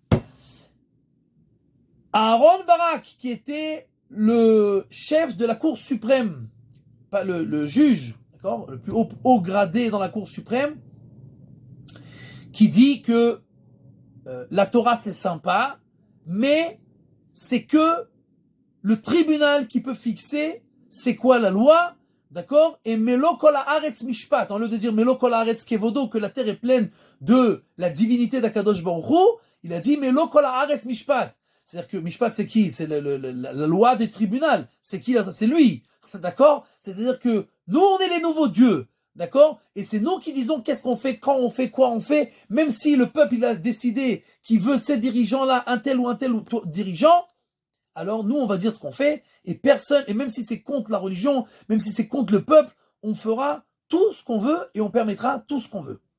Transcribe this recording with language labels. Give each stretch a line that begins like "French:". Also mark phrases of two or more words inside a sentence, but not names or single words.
French: Aaron Barak, qui était le chef de la Cour suprême, pas le juge, d'accord, le plus haut gradé dans la Cour suprême, qui dit que la Torah c'est sympa, mais c'est que le tribunal qui peut fixer c'est quoi la loi. D'accord? Et
Hebrew: מלוא כל הארץ משפט,
French: en lieu de dire
Hebrew: מלוא כל הארץ כבודו,
French: que la terre est pleine de la divinité d'
Hebrew: הקדוש ברוך הוא,
French: il a dit
Hebrew: מלוא כל הארץ משפט.
French: C'est-à-dire que mishpat c'est qui? C'est la loi des tribunaux. C'est qui? C'est lui. D'accord? C'est-à-dire que nous on est les nouveaux dieux. d'accord? Et c'est nous qui disons qu'est-ce qu'on fait, quand on fait, quoi on fait, même si le peuple il a décidé qu'il veut ces dirigeants-là, un tel ou dirigeant, alors nous on va dire ce qu'on fait, et personne, et même si c'est contre la religion, même si c'est contre le peuple, on fera tout ce qu'on veut et on permettra tout ce qu'on veut.